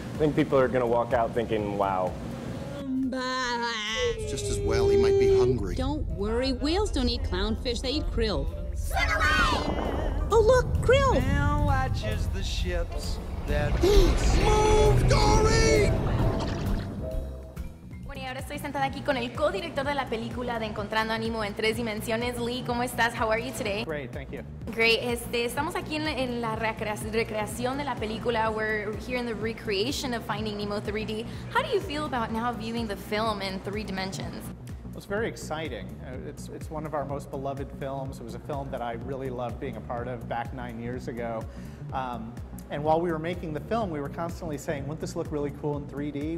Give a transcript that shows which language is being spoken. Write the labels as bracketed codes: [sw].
[en] I think people are going to walk out thinking, wow. It's just as well, he might be hungry. Don't worry, whales don't eat clownfish, they eat krill. Oh look, krill! Now watches the ships that Move, Dory! [es] Bueno, y ahora estoy sentada aquí con el co-director de la película de Encontrando a Nemo en 3 dimensiones. Lee, ¿cómo estás? [en] How are you today? Great, thank you. Great. [es] Estamos aquí en la recreación de la película. [en] We're here in the recreation of Finding Nemo 3D. How do you feel about now viewing the film in 3 dimensions? It's very exciting. It's one of our most beloved films. It was a film that I really loved being a part of back 9 years ago. And while we were making the film, we were constantly saying, wouldn't this look really cool in 3D?